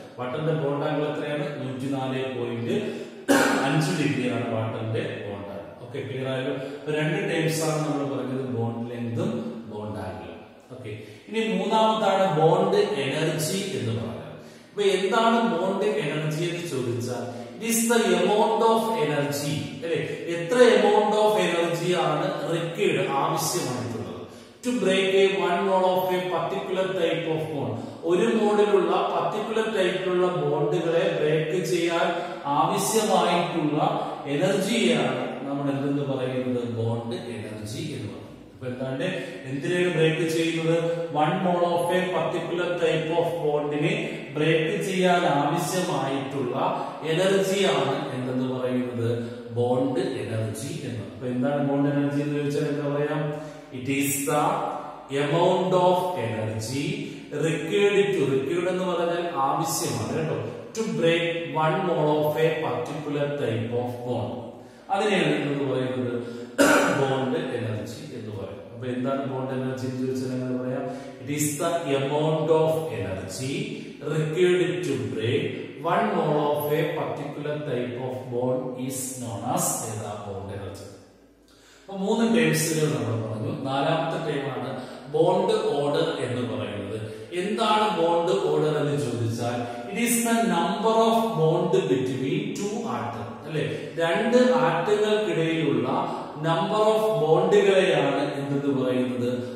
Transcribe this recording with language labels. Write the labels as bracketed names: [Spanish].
[Malayalam] വാട്ടറിന്റെ bond angle എത്രയാണ്? 104.5 ഡിഗ്രിയാണ് വാട്ടറിന്റെ bond angle. Okay, clear ആയല്ലോ? 2 ടേംസ് ആണ് നമ്മൾ പറഞ്ഞത്: ബോണ്ട് ലെങ്തും ബോണ്ട് ആംഗിളും. ഓക്കെ, ഇനി മൂന്നാമതാണ് ബോണ്ട് എനർജി എന്ന് പറയുന്നത്. അപ്പൊ എന്താണ് ബോണ്ട് എനർജി എന്ന് ചോദിച്ചാൽ, [English] it is the amount of energy, [Malayalam] അല്ലെ? എത്ര എമൗണ്ട് ഓഫ് എനർജി ആണ് റിക്വയർഡ്, ആവശ്യമായിട്ടുള്ളത്, [English] to break a 1 mole of a particular type of bond. [Malayalam] ഒരു മോഡിലുള്ള പർട്ടിക്കുലർ ടൈപ്പിലുള്ള ബോണ്ടുകളെ ബ്രേക്ക് ചെയ്യാൻ ആവശ്യമായിട്ടുള്ള എനർജിയാണ് നമ്മൾ എന്തെന്ന് പറയുന്നത്? ബോണ്ട് എനർജി എന്ന് പറയുന്നത്. അപ്പൊ എന്താണ്? എന്തിനാണ് ബ്രേക്ക് ചെയ്യുന്നത്? [English] 1 mole of a particular type of [Malayalam] ബോണ്ടിനെ break ചെയ്യാൻ ആവശ്യമായിട്ടുള്ള എനർജിയാണ് എന്തെന്ന് പറയുന്നത്? ബോണ്ട് എനർജി എന്ന്. അപ്പൊ എന്താണ് ബോണ്ട് എനർജി എന്ന് ചോദിച്ചാൽ എന്താ പറയാം? [English] it is the amount of energy required [Malayalam] എന്ന് പറഞ്ഞാൽ ആവശ്യമാണ് കേട്ടോ, [English] To break 1 mole of a particular type of bond. [Malayalam] അതിനെയാണ് എന്ന് പറയുന്നത് [English] Bond energy എന്ന് പറയും. അപ്പൊ എന്താണ് ബോണ്ട് എനർജി എന്ന് ചോദിച്ചാൽ എങ്ങനെ പറയാം? It is the amount of energy required to break 1 mole of a particular type of bond is known as bond energy. [Malayalam] അപ്പോൾ 3 ടേംസുകൾ നമ്മൾ പറഞ്ഞു. 4ാമത്തെ ടേമാണ് ബോണ്ട് ഓർഡർ എന്ന് പറയുന്നത്. എന്താണ് ബോണ്ട് ഓർഡർ എന്ന് ചോദിച്ചാൽ [English] it is the number of bond between 2 atom, [Malayalam] അല്ലെ? 2 ആറ്റങ്ങൾക്കിടയിലുള്ള number of ബോണ്ടുകളെയാണ് എന്തെന്ന് പറയുന്നത്?